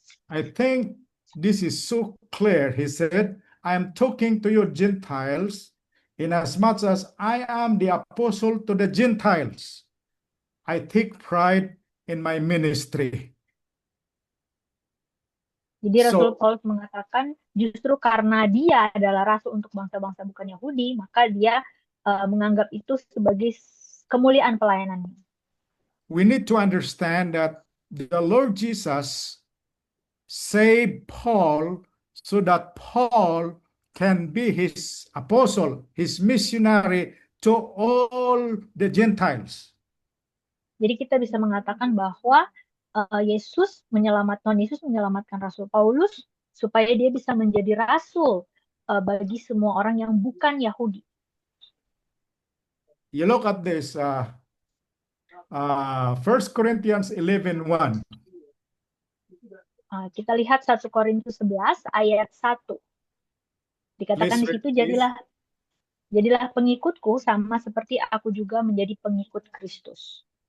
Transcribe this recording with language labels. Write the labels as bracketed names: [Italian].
[English] I think this is so clear. He said, I am talking to you Gentiles, in as much as I am the apostle to the Gentiles. I take pride in my ministry. [Indonesian] Jadi Rasul Paulus mengatakan justru karena dia adalah rasul untuk bangsa-bangsa bukan Yahudi, maka dia menganggap itu sebagai kemuliaan pelayanannya. [English] We need to understand that the Lord Jesus saved Paul so that Paul can be his apostle, his missionary to all the Gentiles. [Indonesian] Jadi kita bisa mengatakan bahwa Yesus menyelamatkan Rasul Paulus supaya dia bisa menjadi rasul bagi semua orang yang bukan Yahudi. [English] You look at this, 1 Corinthians 11:1. [Indonesian] Kita lihat 1 Korintus 11 ayat 1. Dikatakan di situ, jadilah pengikutku sama seperti aku juga menjadi pengikut Kristus.